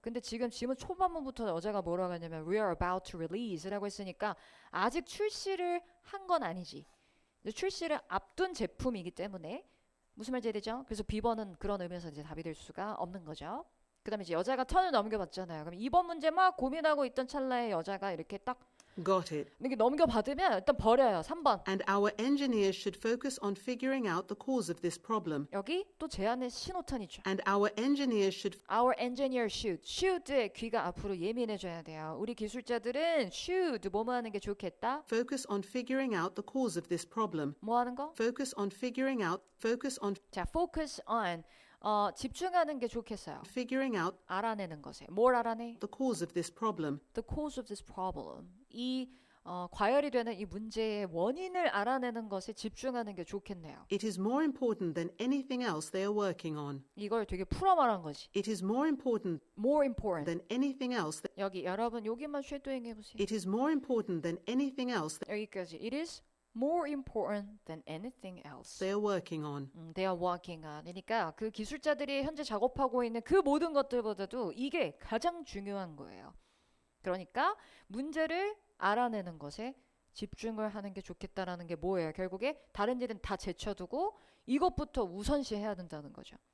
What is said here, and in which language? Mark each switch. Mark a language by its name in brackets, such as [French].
[Korean] 근데 지금 초반부부터 여자가 뭐라고 하냐면 [English] we are about to release [Korean] 라고 했으니까 아직 출시를 한 건 아니지. 출시를 앞둔 제품이기 때문에 무슨 말인지 되죠? 그래서 B번은 그런 의미에서 이제 답이 될 수가 없는 거죠. 그 다음에 이제 여자가 턴을 넘겨받잖아요. 그럼 2번 문제 막 고민하고 있던 찰나에 여자가 이렇게 딱 [English] Got it. [Korean] 이렇게 넘겨받으면 일단 버려요. 3번. [English] And our engineers should focus on figuring out the cause of this problem. [Korean] 여기 또 제안의 신호탄이죠. [English] And our engineers should Our engineer should [Korean] 의 귀가 앞으로 예민해져야 돼요. 우리 기술자들은 should 뭐뭐 하는 게 좋겠다. [English] focus on figuring out the cause of this problem. [Korean] 뭐 하는 거? [English] Focus on figuring out. Focus on [Korean] 자, [English] focus on [Korean] 집중하는 게 좋겠어요. [English] figuring out [Korean] 알아내는 것에. 뭘 알아내? [English] the cause of this problem. The cause of this problem. [Korean] 이 과열이 되는 이 문제의 원인을 알아내는 것에 집중하는 게 좋겠네요. [English] It is more important than anything else they are working on. [Korean] 이걸 되게 풀어 말한 거지. [English] It is more important More important. than anything else. [Korean] 여기 여러분 여기만 쉐도잉 해보세요. [English] It is more important than anything else [Korean] 여기까지. [English] It is more important than anything else. they are working on. They are working on. [Korean] 그러니까 그 기술자들이 현재 작업하고 있는 그 모든 것들보다도 이게 가장 중요한 거예요. 그러니까 문제를 알아내는 것에 집중을 하는 게 좋겠다라는 게 뭐예요? 결국에 다른 일은 다 제쳐두고 이것부터 우선시해야 된다는 거죠.